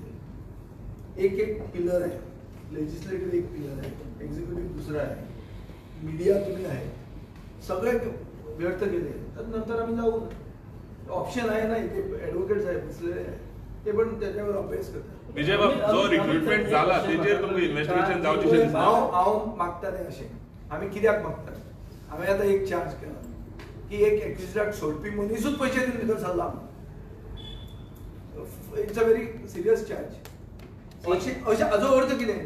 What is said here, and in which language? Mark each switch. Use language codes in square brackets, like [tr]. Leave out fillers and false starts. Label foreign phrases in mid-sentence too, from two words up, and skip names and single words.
[mr] एक एक पिलर आहे, लेजिस्लेटिव्ह एक पिलर आहे, एक्झिक्युटिव्ह दुसरा आहे, मीडिया तुम्ही आहे, सगळे व्यर्थ केले तर नंतर आम्ही जाऊ. ऑप्शन आहे ना, इथे ॲडव्होकेट्स आहे बसलेले आहे, ते पण त्याच्यावर अभ्यास करतात. [kok] विजय बाब, जो रिक्रुटमेंट झाला तेजेर तुमकां इन्व्हेस्टिगेशन जावचें दिसता? हांव मागता नाही अशें. आमी कित्याक मागता? हांवें आतां एक चार्ज केला की एक एक्विजिटाक सोडपी मनीसूच पयशे दिवन भितर सरला. [en] It's a very serious charge. अशें हाजो अर्थ कितें?